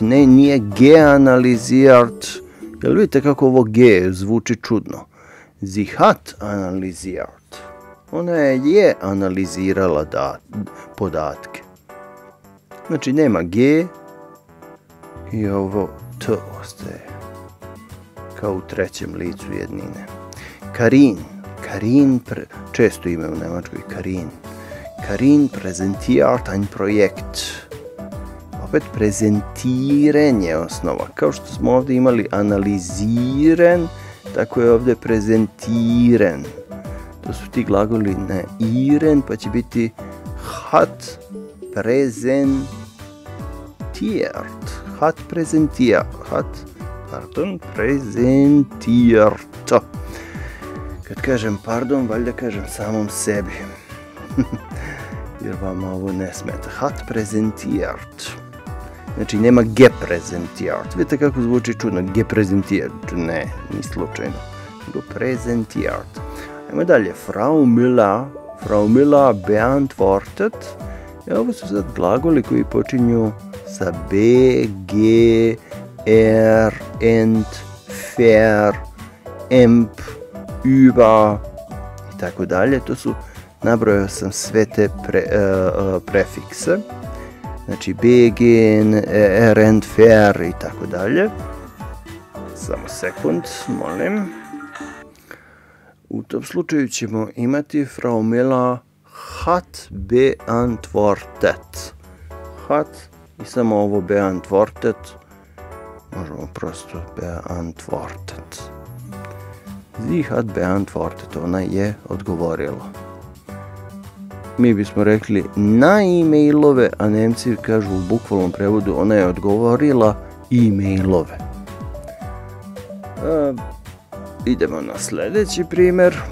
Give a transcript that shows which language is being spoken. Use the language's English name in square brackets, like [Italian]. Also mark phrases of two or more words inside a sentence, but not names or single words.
[Serbian] Ne, nije geanalisiert. Jel vidite kako ovo G zvuči čudno? [German] Sie hat analysiert. [Serbian] Ona je analizirala podatke. Znači nema G i ovo T ostaje. Kao u trećem licu jednine. Karin. Karin, često ime u Nemačkoj, Karin. [German] Karin präsentiert ein Projekt. [Serbian] Opet prezentiren je osnova. Kao što smo ovdje imali analiziren, tako je ovdje prezentiren. To su ti glagoli na iren, pa će biti [German] hat prezentiert. Hat prezentiert. Prezentiert. [Serbian] Kad kažem pardon, valjda kažem samom sebi. Jer vam ovo ne smeta. [German] Hat prezentiert. [Serbian] Znači nema geprezentiert. Vidite kako zvuči čudno. Geprezentiert. Ne, ni slučajno. Nego prezentiert. Ajmo dalje. Frau Müller. [German] Frau Müller beantwortet. [Serbian] Ovo su sad glagoli koji počinju sa B, G, R, Ent, Ver, Emp, Über i tako dalje. To su, nabrojao sam sve te prefikse. Znači BG, R, Ent, Ver i tako dalje. Samo sekund, molim. U tom slučaju ćemo imati [German] Frau Müller hat beantwortet. [Serbian] Hat i samo ovo beantwortet. Možemo prosto beantwortet. [German] Sie hat beantwortet. [Serbian] Ona je odgovorila. Mi bismo rekli na e-mailove, a Nemci kažu u bukvalnom prevodu ona je odgovorila e-mailove. Idemo na sljedeći primjer.